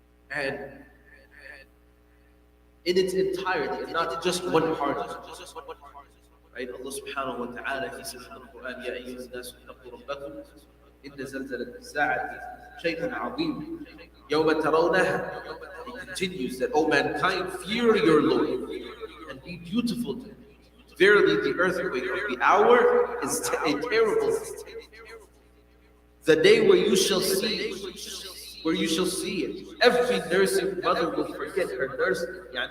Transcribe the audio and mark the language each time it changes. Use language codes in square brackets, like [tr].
[en] And in its entirety, and not just one part of it. Right? Allah subhanahu wa ta'ala, He says in the Quran, [ar] يَا أَيُّهَا النَّاسُ اتَّقُوا رَبَّكُمْ إِنَّ زَلْزَلَةَ السَّاعَةِ شَيْءٌ عَظِيمٌ يَوْمَ تَرَوْنَهَا. [en] He continues that, O mankind, fear your Lord and be dutiful to Him. Verily, the earthquake of the hour is a terrible thing. The day where you shall see it, every nursing mother will forget her nursing.